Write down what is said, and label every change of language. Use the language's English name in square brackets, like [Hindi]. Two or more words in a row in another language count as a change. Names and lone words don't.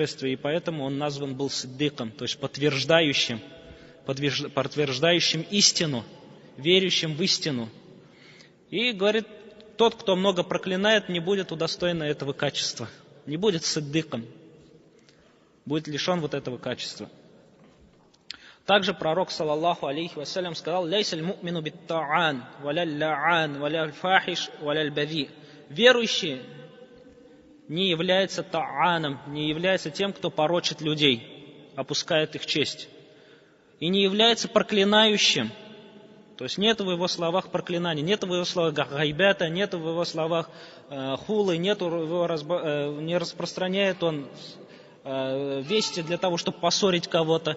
[Russian] И поэтому он назван был сиддиком, то есть подтверждающим истину, верующим в истину. И говорит, тот, кто много проклинает, не будет удостоен этого качества, не будет сиддиком, будет лишен вот этого качества. Также пророк, [Arabic] صلى الله عليه وسلم، сказал: «ليس المؤمن بالطعان، ولا اللعان، ولا الفاحش، ولا البذيء». [Russian] Верующий не является та'аном, не является тем, кто порочит людей, опускает их честь. И не является проклинающим. То есть нет в его словах проклинания, нет в его словах гайбята, нет в его словах хулы, не распространяет он вести для того, чтобы поссорить кого-то.